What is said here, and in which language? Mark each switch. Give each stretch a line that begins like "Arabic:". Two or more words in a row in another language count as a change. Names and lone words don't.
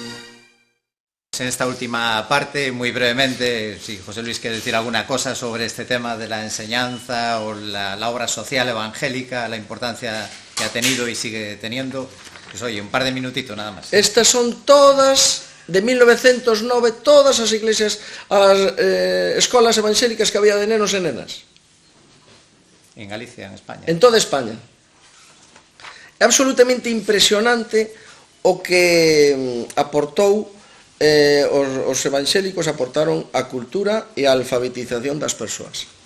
Spanish: En esta última parte, muy brevemente, si José Luis quiere decir alguna cosa sobre este tema de la enseñanza o la obra social evangélica, la importancia que ha tenido y sigue teniendo, pues oye, un par de minutitos nada más.
Galician: Estas son todas, de 1909, todas as iglesias, as escolas evangélicas que había de nenos e nenas. En Galicia, en España. En toda España. É absolutamente impresionante o que aportou os evangélicos aportaron a cultura e a alfabetización das persoas.